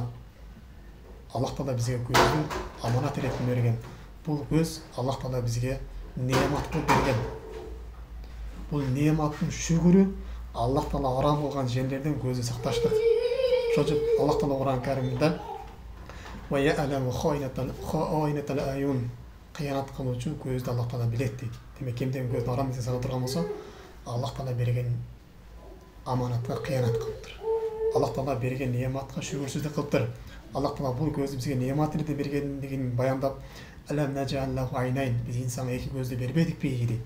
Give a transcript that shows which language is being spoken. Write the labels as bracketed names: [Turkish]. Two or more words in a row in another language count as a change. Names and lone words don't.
[Kyrgyz] Аллах Таала бизге көздү аманат иретип берген. Бул көз Аллах Таала бизге неамат кылып берген. Бул неаматтын шүгүрү Аллах Таала арам кылган жерлерден көздү сакташтык. Ошон үчүн Аллах Таала Кур'ан Каримде [Arabic] "ويعلم خائنة الأعين" [Kyrgyz] кыянат кылуучу көздү Аллах Таала билет дейт. Демек кимдин көздү арам эсен сана турган болсо, Аллах Таала берген аманатка кыянат кылыптыр. Аллах Таала берген неаматка шүгүрсүздүк кылыптыр. Аллах Таала бул көздү бизге неамат иретип бергендигин баяндап, [Arabic] "ألم نجعل له عينين" [Kyrgyz] биз инсанга эки көздү бербедикпи дейт.